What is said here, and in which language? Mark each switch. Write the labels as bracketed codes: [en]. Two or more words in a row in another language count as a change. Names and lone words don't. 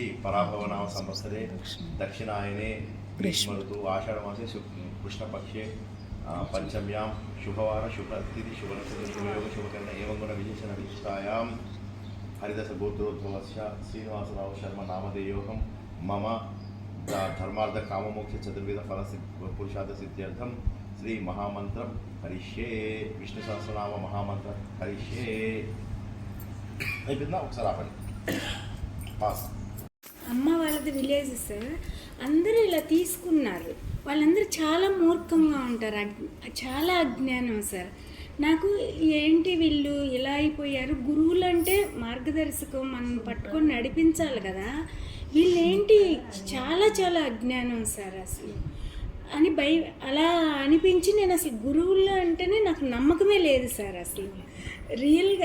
[sa] पराभवनाम संवत्सरे दक्षिणायने ग्रीष्म ऋतु आषाढ़ मासे कृष्णपक्षे पंचम्यां शुभवार शुभतिथि शुभनक्षत्र शुभयोग शुभकर्ण एवं गुण विशेषण विशिष्टायां हरिदश गोत्रोद्भवस्य श्रीनिवासराव शर्मा नामधेयोहं मम धर्मार्थ काममोक्ष चतुर्विध फल पुरुषार्थ सिद्ध्यर्थं श्री महामंत्रं हरिष्ये विष्णु सहस्रनाम महामंत्र हरिष्ये. [te] అయిపోయిందా? ఒకసారి ఆపండి. పాస్. అమ్మ వాళ్ళది [en] village sir, [te] అందరూ ఇలా తీసుకున్నారు. వాళ్ళందరూ చాలా మూర్ఖంగా ఉంటారు, చాలా అజ్ఞానం సార్. నాకు ఏంటి వీళ్ళు ఇలా అయిపోయారు, గురువులు అంటే మార్గదర్శకం మనం పట్టుకొని నడిపించాలి కదా, వీళ్ళేంటి చాలా చాలా అజ్ఞానం సార్ అసలు అని అలా అనిపించి నేను అసలు గురువులు అంటేనే నాకు నమ్మకమే లేదు సార్ అసలు రియల్గా.